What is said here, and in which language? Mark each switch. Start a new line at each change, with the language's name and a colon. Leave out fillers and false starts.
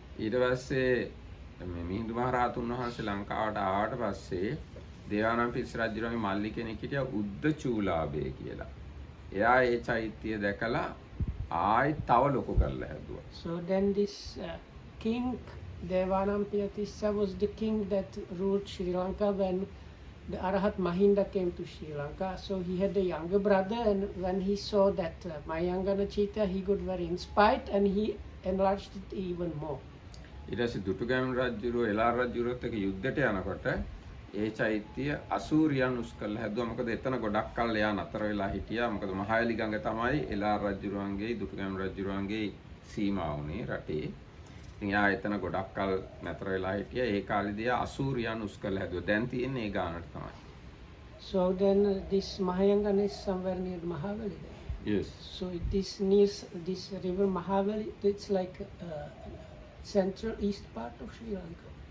Sinhala: ඊට පස්සේ මේ මිහිඳු මහ රහතුන් වහන්සේ ලංකාවට ආවට පස්සේ දේවානම්පියතිස්ස රජුගේ මල්ලි කෙනෙක් හිටියා උද්ද චූලාභය කියලා. එයා ඒ චෛත්‍යය දැකලා ආයි තව ලොකු කරලා හැදුවා.
English: So then this king Devanampiyatissa was the king that ruled Sri Lanka when the Arahat Mahinda came to Sri Lanka. So he had a younger brother, and when he saw that Mayangana Chaitya, he got very inspired and he enlarged it even more.
Sinhala: ඊට පස්සේ දුටුගැමුණු රජුරෝ එළාර රජුරොත් එක්ක යුද්ධයට යනකොට ඒ චෛත්‍යය අසූරියන් උස් කරලා හැදුවා. මොකද එතන ගොඩක් කල් එයා නතර වෙලා හිටියා. මොකද මහයලි ගඟ තමයි එළාර රජුරුවන්ගේ දුටුගැමුණු රජුරුවන්ගේ සීමාව උනේ රටේ. ඉතින් එයා එතන ගොඩක් කල් නතර වෙලා හිටියා. ඒ කාලෙදී එයා අසූරියන් උස් කරලා හැදුවා. දැන් තියෙන්නේ ඒ ගානට තමයි.
English: So then this Mahayangana is somewhere near Mahavali then. Yes. So it is near this river Mahavali. It's like central east part of Sri Lanka.